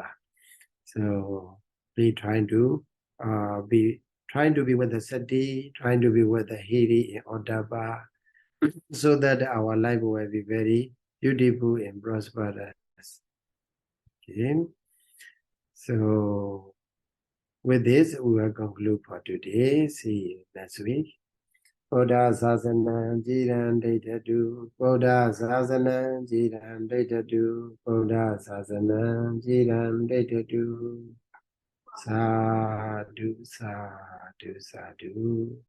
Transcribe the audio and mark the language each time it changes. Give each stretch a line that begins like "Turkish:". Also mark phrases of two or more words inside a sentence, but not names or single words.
English: So be trying to be with the Sati, trying to be with the hirī and ottappa, so that our life will be very beautiful and prosperous. Okay. So with this, we will conclude for today. See you next week.
Pali: Buddha Sasana Jiran Data Buddha Sasana Jiran Data Buddha Sasana Jiran Data Sadhu Sadhu Sadhu